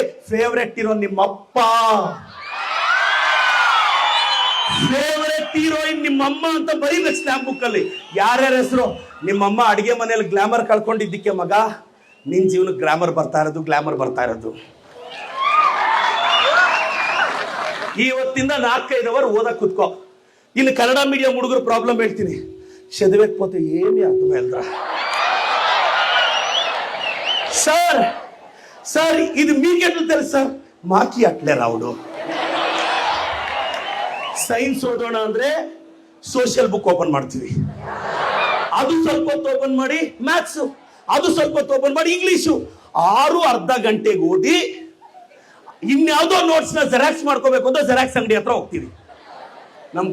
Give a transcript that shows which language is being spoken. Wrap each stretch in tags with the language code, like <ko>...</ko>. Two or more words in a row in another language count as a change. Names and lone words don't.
<en>favourite hero</en> <kn>ನಿಮ್ಮಪ್ಪ,</kn> <en>favourite heroine</en> <kn>ನಿಮ್ಮಮ್ಮ ಅಂತ ಬರೀಬೇಕು</kn> <en>slam book</en> <kn>ಅಲ್ಲಿ. ಯಾರ್ಯಾರ ಹೆಸರು? ನಿಮ್ಮಮ್ಮ ಅಡಿಗೆ ಮನೆಯಲ್ಲಿ ಗ್ಲಾಮರ್ ಕಳ್ಕೊಂಡಿದ್ದಕ್ಕೆ ಮಗ, ನಿನ್ ಜೀವನಕ್ಕೆ ಗ್ಲಾಮರ್ ಬರ್ತಾ ಇರೋದು, ಗ್ಲಾಮರ್ ಬರ್ತಾ ಇರೋದು. ಇವತ್ತಿಂದ 4-5 ಅವರ್ ಓದಕ್ ಕುತ್ಕೋ. ಇನ್ನು ಕನ್ನಡ ಮೀಡಿಯಂ ಹುಡುಗರು ಪ್ರಾಬ್ಲಮ್ ಹೇಳ್ತೀನಿ.</kn> <te>చదివేకపోతే ఏమీ అర్థమైందిరా సార్. సార్ ఇది మీకెట్లు తెలుసు సార్? మాకి అట్లే రావుడు.</te> <kn>ಸೈನ್ಸ್ ಓದೋಣ ಅಂದ್ರೆ</kn> <en>social book open</en> <kn>ಮಾಡ್ತೀವಿ, ಅದು ಸ್ವಲ್ಪ ಹೊತ್ತು ಓಪನ್ ಮಾಡಿ ಮ್ಯಾಥ್ಸ್, ಅದು ಸ್ವಲ್ಪ ಹೊತ್ತು ಓಪನ್ ಮಾಡಿ ಇಂಗ್ಲಿಷು. 6.5 ಗಂಟೆಗೆ ಓದಿ ಇನ್ಯಾವುದೋ ನೋಟ್ಸ್ ನ ಜೆರಾಕ್ಸ್ ಮಾಡ್ಕೋಬೇಕು ಅಂತ ಜೆರಾಕ್ಸ್ ಅಂಗಡಿ ಹತ್ರ ಹೋಗ್ತೀವಿ.</kn>